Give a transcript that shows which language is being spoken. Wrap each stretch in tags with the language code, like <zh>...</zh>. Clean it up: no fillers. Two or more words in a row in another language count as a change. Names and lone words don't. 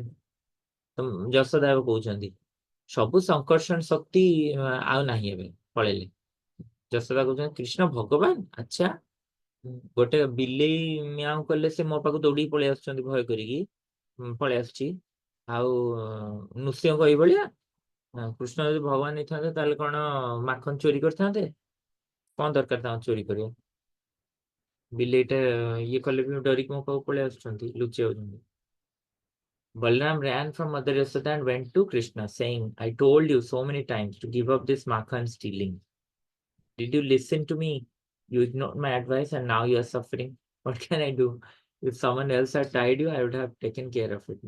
<or>ଯଶୋଦା କହୁଛନ୍ତି ସବୁ ସଂକର୍ଷଣ ଶକ୍ତି ଆଉ ନାହିଁ ଏବେ ପଳେଇଲେ. ଯଶୋଦା କହୁଛନ୍ତି କୃଷ୍ଣ ଭଗବାନ ଆଚ୍ଛା ଗୋଟେ ବିଲେଇ ମିଆଉ କଲେ ସେ ମୋ ପାଖକୁ ଦୌଡ଼ିକି ପଳେଇ ଆସୁଛନ୍ତି ଭୟ କରିକି ପଳେଇ ଆସୁଛି ଆଉ ନୃସିଂହ ଏଇଭଳିଆ. କୃଷ୍ଣ ଯଦି ଭଗବାନ ହେଇଥାନ୍ତେ ତାହେଲେ କଣ ମାଖନ ଚୋରି କରିଥାନ୍ତେ? କଣ ଦରକାର ତାଙ୍କୁ ଚୋରି କରିବା? ବିଲେଇଟା ଇଏ କଲେ ବି ଡରିକି ମୋ ପାଖକୁ ପଳେଇ ଆସୁଛନ୍ତି ଲୁଚି ଯାଉଛନ୍ତି.</or> <en>Balaram ran from Mother Yashoda and went to Krishna, saying, "I told you so many times to give up this makhan stealing. Did you listen to me? You ignored my advice and now you are suffering. What can I do? If someone else had tied you, I would have taken care of it.</en>